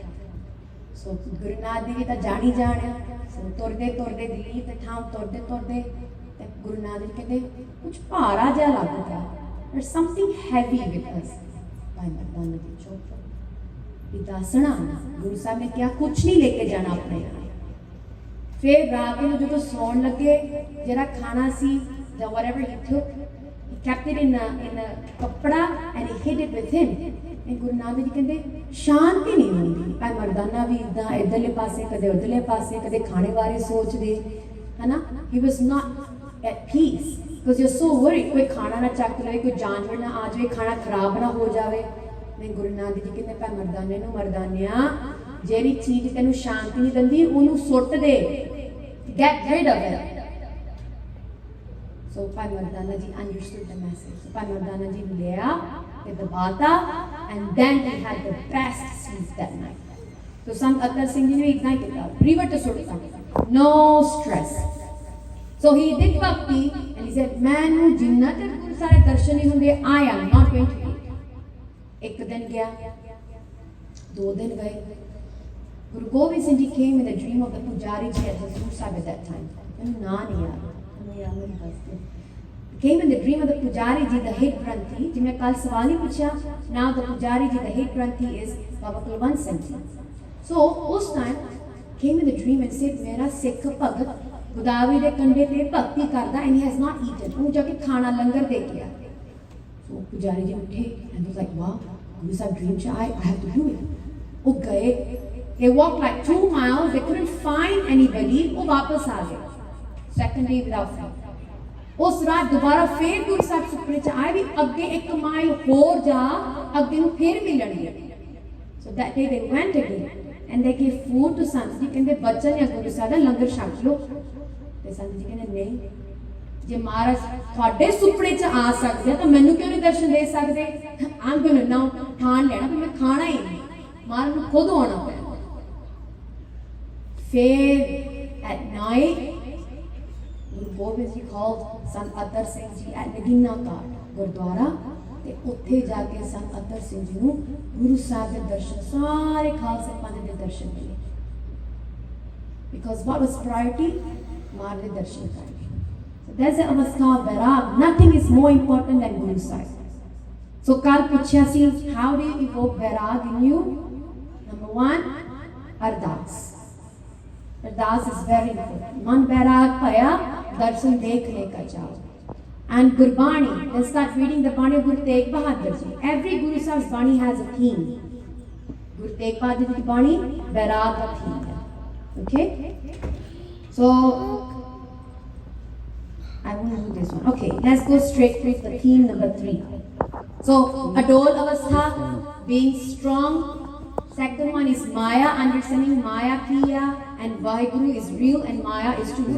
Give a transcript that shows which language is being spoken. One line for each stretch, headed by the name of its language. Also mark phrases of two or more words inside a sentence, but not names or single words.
Punjabi: ਸੋ ਗੁਰੂ ਨਾਨਕ ਜੀ ਤਾਂ ਜਾਣੀ ਜਾਣਿਆ, ਸੋ ਤੁਰਦੇ ਤੁਰਦੇ ਦਿੱਲੀ ਤੇ ਥਾਂ ਤੁਰਦੇ ਤੁਰਦੇ ਤੇ ਗੁਰੂ ਨਾਨਕ ਜੀ ਕਹਿੰਦੇ ਕੁਝ ਭਾਰਾ ਜਿਹਾ ਲੱਗਦਾ,
English: there something heavy with us.
Punjabi: ਭਾਈ ਮਰਦਾਨਾ ਜੀ ਚੁੱਪ ਵੀ ਦੱਸਣਾ, ਗੁਰੂ ਸਾਹਿਬ ਨੇ ਕਿਹਾ ਕੁਛ ਨਹੀਂ ਲੈ ਕੇ ਜਾਣਾ ਆਪਣੇ ਨਾਲ। ਫਿਰ ਰਾਤ ਨੂੰ ਜਦੋਂ ਸੌਣ ਲੱਗੇ ਜਿਹੜਾ ਖਾਣਾ ਸੀ ਜਾਂ
English: whatever he took, he kept it in a ਕੱਪੜਾ and he hid it with him।
Punjabi: ਗੁਰੂ ਨਾਨਕ ਜੀ ਕਹਿੰਦੇ ਸ਼ਾਂਤੀ ਨਹੀਂ ਹੁੰਦੀ। ਭਾਈ ਮਰਦਾਨਾ ਵੀ ਇਦਾਂ ਇੱਧਰਲੇ ਪਾਸੇ ਕਦੇ ਉੱਧਰਲੇ ਪਾਸੇ, ਕਦੇ ਖਾਣੇ ਬਾਰੇ ਸੋਚਦੇ ਹਨਾ,
English: he was not at peace because you're so worried
Punjabi: ਕੋਈ ਖਾਣਾ ਨਾ ਚੱਕ ਲਵੇ, ਕੋਈ ਜਾਨਵਰ ਨਾ ਆ ਜਾਵੇ, ਖਾਣਾ ਖਰਾਬ ਨਾ ਹੋ ਜਾਵੇ। ਨਹੀਂ ਗੁਰੂ ਨਾਨਕ ਜੀ ਕਹਿੰਦੇ ਭਾਈ ਮਰਦਾਨੇ ਨੂੰ ਮਰਦਾਨਿਆ ਜਿਹੜੀ ਚੀਜ਼ ਤੈਨੂੰ ਸ਼ਾਂਤੀ ਨਹੀਂ ਦਿੰਦੀ ਉਹਨੂੰ ਸੁੱਟ ਦੇ,
English: get rid of it। So ਭਾਈ ਮਰਦਾਨਾ ਜੀ understood the message। So
Punjabi: ਭਾਈ ਮਰਦਾਨਾ ਜੀ ਨੇ ਲਿਆ ਤੇ ਦਬਾਤਾ
English: and then he had the best sleep that night।
Punjabi: So ਸੰਤ ਅਤਰ ਸਿੰਘ ਜੀ ਨੇ ਇਦਾਂ ਹੀ ਕੀਤਾ, ਰਿਵਰ ਤੇ ਸੁੱਟਤਾ,
English: no stress। So he did bhakti and he said
Punjabi: ਮੈਨੂੰ ਜਿੰਨਾ ਤੱਕ ਗੁਰੂ ਸਾਰੇ ਦਰਸ਼ਨ ਨਹੀਂ ਹੁੰਦੇ
English: I am not going to eat।
Punjabi: ਇੱਕ ਦਿਨ ਗਿਆ, 2 ਦਿਨ ਗਏ।
English: ਗੁਰੂ ਗੋਬਿੰਦ ਸਿੰਘ ਜੀ came in the dream of the Pujari ji at Hazur Sahib at that time।
Punjabi: ਮੈਨੂੰ ਨਾਂ ਨਹੀਂ ਯਾਦ, ਮੈਨੂੰ ਯਾਦ ਨਹੀਂ ਦੱਸਦੇ।
English: Came in the dream of the Pujari ji, the head Granthi,
Punjabi: ਜਿਵੇਂ ਕੱਲ ਸਵਾਲ ਹੀ ਪੁੱਛਿਆ।
English: Now the Pujari ji, the head Granthi is Baba Kulwant Singh ji। So ਉਸ time came in the dream and said
Punjabi: ਮੇਰਾ ਸਿੱਖ ਭਗਤ ਗੋਦਾਵਰੀ ਦੇ ਕੰਢੇ ਤੇ ਭਗਤੀ ਕਰਦਾ
English: and he has not eaten।
Punjabi: ਉਹਨੂੰ ਜਾ ਕੇ ਖਾਣਾ ਲੰਗਰ ਦੇ ਕੇ ਆ।
English: So Pujari ji ਉੱਠੇ and was like wow, Guru Sahib dream cha I have to do it।
Punjabi: ਉਹ ਗਏ,
English: they walked like 2 miles, they couldn't find anybody।
Punjabi: ਉਹ ਵਾਪਸ ਆ ਗਏ
English: second day without food।
Punjabi: ਉਸ ਰਾਤ ਦੁਬਾਰਾ ਫੇਰ ਗੁਰੂ ਸਾਹਿਬ ਸੁਪਨੇ ਚ ਆਏ ਵੀ ਅੱਗੇ 1 ਮਾਈਲ ਹੋਰ ਜਾ, ਅੱਗੇ ਨੂੰ ਫੇਰ ਮਿਲਣਗੇ।
English: So that day they went again and they gave food to Sant ji।
Punjabi: ਕਹਿੰਦੇ ਬੱਚਨ ਜਾਂ ਗੁਰੂ ਸਾਹਿਬ ਦਾ ਲੰਗਰ ਛਕ ਲਓ। ਤੇ ਸੰਤ ਜੀ ਕਹਿੰਦੇ ਨਹੀਂ, ਜੇ ਮਹਾਰਾਜ ਤੁਹਾਡੇ ਸੁਪਨੇ ਚ ਆ ਸਕਦੇ ਤਾਂ ਮੈਨੂੰ ਕਿਉਂ ਨਹੀਂ ਦਰਸ਼ਨ ਦੇ ਸਕਦੇ।
English: I'm going to now
Punjabi: ਠਾਣ ਲੈਣਾ ਵੀ ਮੈਂ ਖਾਣਾ ਹੀ ਨਹੀਂ, ਮਹਾਰਾਜ ਨੂੰ ਖੁਦ ਆਉਣਾ ਪੈਣਾ।
English: ਫਿਰ at night Guru Gobind Ji called Sant Atar Singh Ji at Nagina Ghat ਗੁਰਦੁਆਰਾ,
Punjabi: ਤੇ ਉੱਥੇ ਜਾ ਕੇ ਸੰਤ ਅਤਰ ਸਿੰਘ ਜੀ ਨੂੰ ਗੁਰੂ ਸਾਹਿਬ ਦੇ ਦਰਸ਼ਨ, ਸਾਰੇ ਖਾਲਸੇ ਪੰਥ ਦੇ ਦਰਸ਼ਨ ਮਿਲੇ।
English: Because what was priority?
Punjabi: ਮਹਾਰਾਜ ਦੇ ਦਰਸ਼ਨ ਕਰਨੇ।
English: So there's an avastha of vairag, nothing is more important than Guru Sahib। So
Punjabi: ਕੱਲ ਪੁੱਛਿਆ ਸੀ
English: how do you evoke vairag in you? Number 1, ਅਰਦਾਸ। ਅਰਦਾਸ is very important।
Punjabi: ਮਨ vairag ਭਇਆ ਦਰਸ਼ਨ ਦੇਖਣੇ ਕਾ ਚਾਓ।
English: And Gurbani, then start reading the Bani of Guru Tegh Bahadur Ji। Every Guru Sahib's Bani has a theme। Guru Tegh Bahadur Ji's Bani,
Hindi: वैराग का थीम है।
English: Okay? So I won't do this one। Okay, let's go straight to the theme number 3। So Adol Avastha, being strong। Second one is Maya, understanding Maya Kiya and Vaheguru is real and Maya is true।